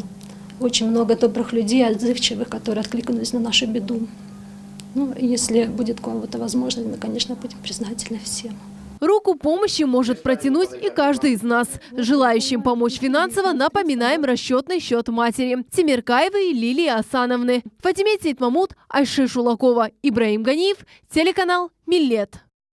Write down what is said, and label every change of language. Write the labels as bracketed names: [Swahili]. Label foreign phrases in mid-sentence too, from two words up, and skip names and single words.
[Russian] Очень много добрых людей, отзывчивых, которые откликнулись на нашу беду. Ну, если будет у кого-то возможность, мы, конечно, будем признательны всем. Руку помощи может протянуть и каждый из нас. Желающим помочь финансово напоминаем расчетный счет матери Тимиркаевой Лилии Асановны. Фатиме Сейтмамут, Айше Шулакова, Ибраим Ганиев, телеканал Миллет.